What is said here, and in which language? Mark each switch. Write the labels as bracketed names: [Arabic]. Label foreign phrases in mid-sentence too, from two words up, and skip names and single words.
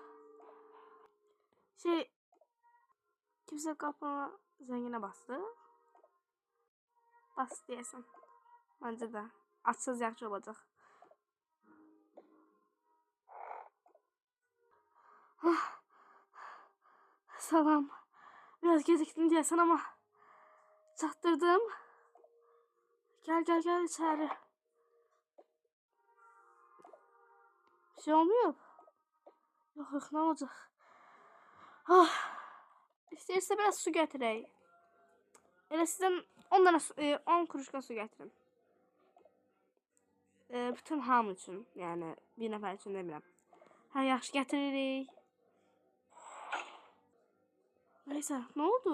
[Azerbaijani] Kimsə qapına zənginə bastı. Bas deyəsən. Məncə də. Açsız yaxşı olacaq. Salam. Biraz gecikdim deyəsən ama çatdırdım. [Turkish] Gel içeri. Bir şey olmuyor. Yok ne olacak? [Azerbaijani] İstəyirsə biraz su gətirək. Elə sizdən 10 kuruşka su gətirin. Bütün hamı üçün, yəni bir nəfər üçün demirəm. Hə, yaxşı gətiririk. [Turkish] Neyse, ne oldu?